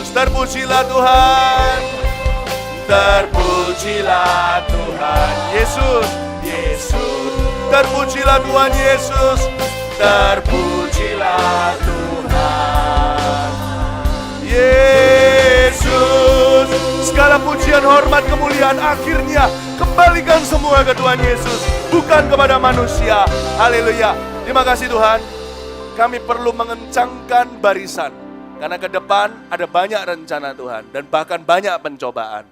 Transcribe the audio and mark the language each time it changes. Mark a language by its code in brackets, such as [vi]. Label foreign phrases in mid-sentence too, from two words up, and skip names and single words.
[id] Terpujilah Tuhan, terpujilah Tuhan, Yesus, Yesus. Terpujilah Tuhan Yesus, terpujilah Tuhan Yesus. Segala pujian, hormat, kemuliaan akhirnya kembalikan semua ke Tuhan Yesus, bukan kepada manusia. Haleluya. Terima kasih Tuhan. Kami perlu mengencangkan barisan, karena ke depan ada banyak rencana Tuhan dan bahkan banyak pencobaan.